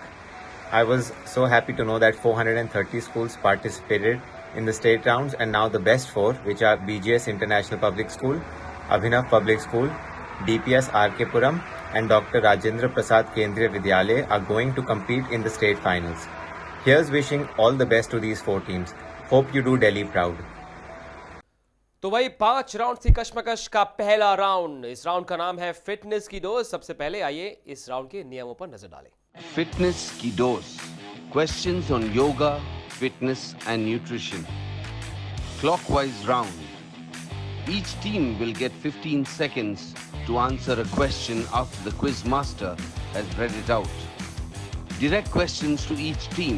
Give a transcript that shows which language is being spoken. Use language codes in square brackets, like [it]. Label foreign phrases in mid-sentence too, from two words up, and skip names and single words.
[en] I was so happy to know that 430 schools participated in the state rounds, and now the best 4, which are BGS International Public School, Abhinav Public School, DPS RK Puram and Dr. Rajendra Prasad Kendriya Vidyalaya are going to compete in the state finals. Here's wishing all the best to these 4 teams. Hope you do Delhi proud. [hi] तो भाई 5 राउंड थी कशमकश का पहला राउंड। इस राउंड का नाम है फिटनेस की डोज। सबसे पहले आइए इस राउंड के नियमों पर नजर डालें। फिटनेस की डोज़. [en] Questions on yoga, fitness and nutrition. Clockwise round. Each team will get 15 seconds to answer a question after the quiz master has read it out. Direct questions to each team.